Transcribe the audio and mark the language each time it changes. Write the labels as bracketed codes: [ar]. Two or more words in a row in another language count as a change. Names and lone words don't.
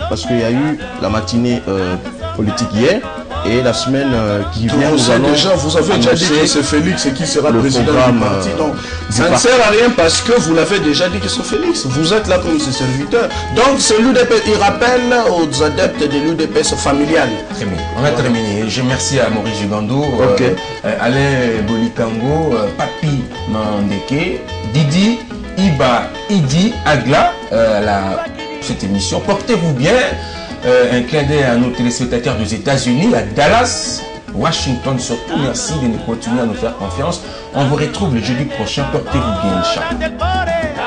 [fr] Parce qu'il y a eu la matinée politique hier et la semaine qui vient, vous avez déjà dit que c'est Félix qui sera le président du parti. Donc, ça ne sert à rien parce que vous l'avez déjà dit que c'est Félix. Vous êtes là comme ses serviteurs. Donc, c'est l'UDPS. Il rappelle aux adeptes de l'UDPS familial. Très bien. On a terminé. Je remercie à Maurice Gigando, Alain Bolikango, Papi Mandeke, Didi, Iba, Idi, Agla, cette émission. Portez-vous bien. Un clin d'œil à nos téléspectateurs des États-Unis, à Dallas, Washington surtout. Merci de nous continuer à nous faire confiance. On vous retrouve le jeudi prochain. Portez-vous bien, Inch'Allah.